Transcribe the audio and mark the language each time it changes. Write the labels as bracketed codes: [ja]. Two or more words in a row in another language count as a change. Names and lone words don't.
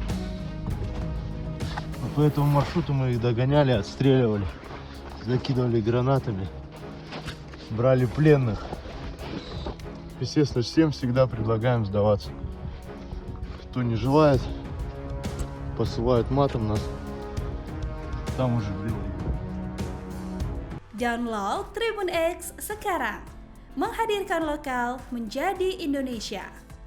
[ru] Вот по этому маршруту мы их догоняли, отстреливали. Закидывали гранатами. Брали пленных. Естественно, всем всегда предлагаем сдаваться. Кто не желает, посылают матом нас. Там уже beli. [id] Download Tribun X sekarang. Menghadirkan lokal menjadi Indonesia.